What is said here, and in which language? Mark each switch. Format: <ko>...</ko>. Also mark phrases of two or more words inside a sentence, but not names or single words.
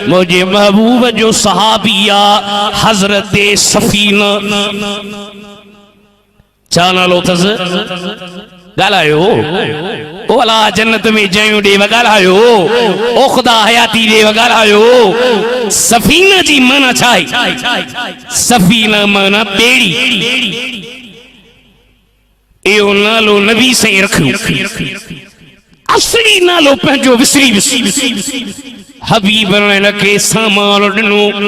<sd>मुझे महबूब जो सहाबिया हजरत सफीना चाना लो थस गालायो ओ अला जन्नत में जयूं दे गालायो ओ खुदा हयाती दे गालायो सफीना जी माना छाई सफीना माना बेड़ी एओ नालो नबी से रखियो असली नालो पंजो विसरी हबीब लके सामान ॾिनो</sd>